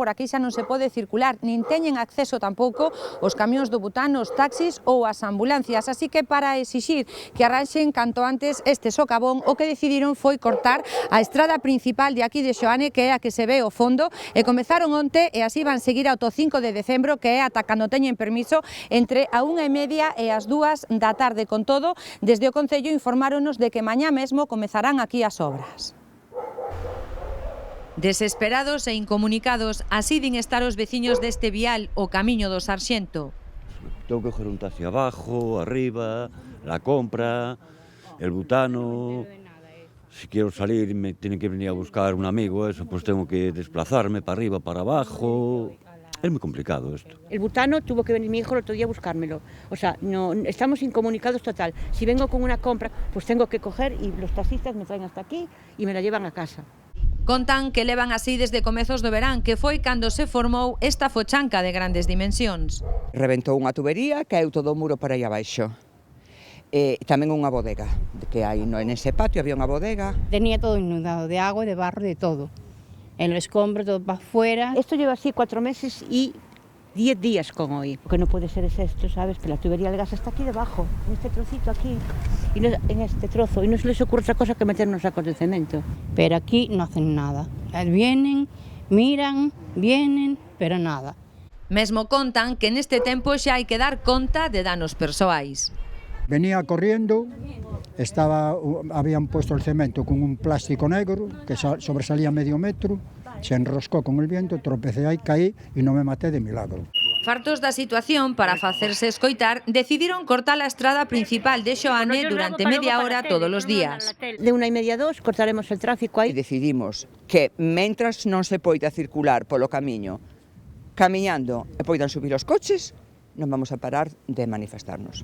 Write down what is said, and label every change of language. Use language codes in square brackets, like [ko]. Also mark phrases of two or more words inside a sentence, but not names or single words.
[gl] aquí xa non se pode circular, nin teñen acceso tampouco os camións do bután, os taxis ou as ambulancias, así que para exixir que arranxen canto antes este socavón, o que decidiron foi cortar a estrada principal de aquí de Xoane, que é a que se ve ao fondo, e comezaron onte e así van seguir ata o 5 de decembro, que é ata cando teñen permiso, entre a 1:30 e as 2 da tarde. Con todo, desde o Concello informáronos de que mañá mesmo comezarán aquí as obras. Desesperados e incomunicados, así din estar os veciños deste vial, o Camiño do Sarxento. [es] Tengo que coger un taxi abajo, arriba, la compra, el butano. Si quiero salir me tiene que venir a buscar un amigo, eso, pues tengo que desplazarme para arriba, para abajo. Es muy complicado esto. El butano tuvo que venir mi hijo el otro día a buscármelo. O sea, no, estamos incomunicados total. Si vengo con una compra, pues tengo que coger y los taxistas me traen hasta aquí y me la llevan a casa. [gl] Contan que levan así desde comezos do verán, que foi cando se formou esta fochanca de grandes dimensións. Reventou unha tubería, caeu todo o muro por aí abaixo. E tamén unha bodega, que hai en ese patio había unha bodega. [es] Tenía todo inundado de agua, de barro, de todo. En los escombros, todo para afuera. Esto lleva así 4 meses y 10 días con hoy. Lo que no puede ser es esto, ¿sabes? Pero la tubería del gas está aquí debajo, en este trocito aquí, y no, en este trozo. Y no se les ocurre otra cosa que meternos sacos de cemento. Pero aquí no hacen nada. Vienen, miran, vienen, pero nada. [gl] Mesmo contan que neste tempo xa hai que dar conta de danos persoais. [es] Venía corriendo, habían puesto el cemento con un plástico negro que sobresalía medio metro, se enroscó con el viento, tropecé ahí, caí y no me maté de milagro. [gl] Fartos da situación, para facerse escoitar, decidiron cortar a estrada principal de Xoane durante media hora todos os días. [es] De 1:30 a 2 cortaremos el tráfico aí. [gl] Decidimos que, mentras non se poida circular polo camiño, camiñando e poidan subir os coches, non vamos a parar de manifestarnos.